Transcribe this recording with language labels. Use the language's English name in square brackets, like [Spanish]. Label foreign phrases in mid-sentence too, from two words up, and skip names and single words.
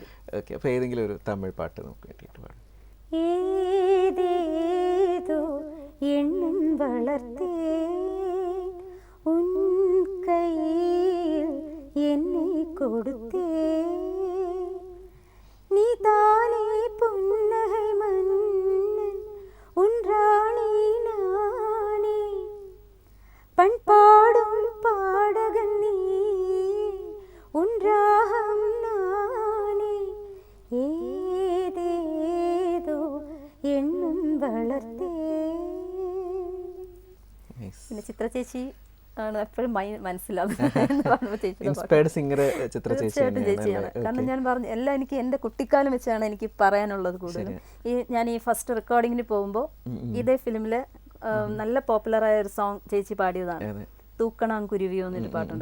[Malayalam] ഏതെങ്കിലും ഒരു തമിഴ് പാട്ട് നമുക്ക് വേണ്ടിയിട്ട് പാടാം. [Tamil] ஏதேதோ எண்ணும் வளர்த்தே உன் கையில் என்னை கொடுத்தே நீ தானே പുന്നகை மன்னன் உன் ராணி நானே பண்பாடும் பாடகன் நீ உன் ராகம் நானே ஏதேதோ எண்ணும் வளர்த்தே. [Malayalam] പിന്നെ ചിത്ര ചേച്ചി ആണ് എപ്പോഴും തീർച്ചയായിട്ടും ചേച്ചിയാണ്. കാരണം ഞാൻ പറഞ്ഞു എല്ലാം എനിക്ക് എൻ്റെ കുട്ടിക്കാലം വെച്ചാണ് എനിക്ക് പറയാനുള്ളത് കൂടുതലും. ഞാൻ ഈ ഫസ്റ്റ് റെക്കോർഡിങ്ങിന് പോകുമ്പോൾ ഇതേ ഫിലിമില് നല്ല പോപ്പുലറായ ഒരു സോങ് ചേച്ചി പാടിയതാണ്, തൂക്കണാം കുരുവിയോ എന്നൊരു പാട്ടുണ്ട്.